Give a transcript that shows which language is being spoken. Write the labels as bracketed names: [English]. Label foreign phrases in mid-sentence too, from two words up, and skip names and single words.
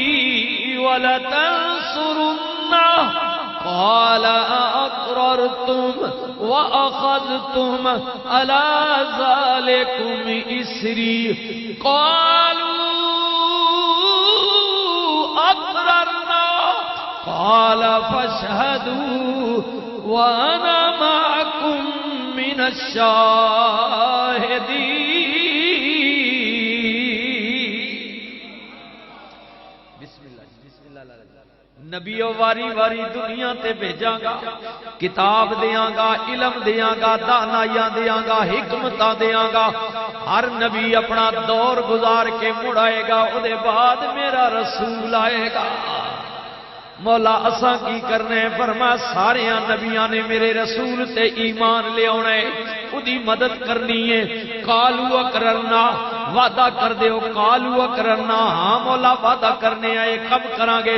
[Arabic] وَلَتَنصُرُنَّهُ قَالَ أَأَقْرَرْتُمْ وَأَخَذْتُمْ عَلَى ذَلِكُمْ إِصْرِي قَالُوا أَقْرَرْنَا قَالَ فَاشْهَدُوا وَأَنَا مَعَكُمْ مِنَ الشَّاهِدِينَ۔ [Punjabi] نبیو واری واری دنیا تے بھیجاں گا، کتاب دیاں گا، علم دیاں گا، دانائیاں دیاں گا، حکمتاں دیاں گا۔ ہر نبی اپنا دور گزار کے مڑ آئے گا، او دے بعد میرا رسول آئے گا۔ مولا اساں کی کرنے فرمایا سارے نبیاں نے میرے رسول تے ایمان لے آنے، اودی مدد کرنی ہے۔ [Arabic] قالوا اقررنا، [Punjabi] وعدہ کر دیو، [Arabic] قالوا اقررنا، [Punjabi] ہاں مولا وعدہ کرنے آئے، کب کریں گے؟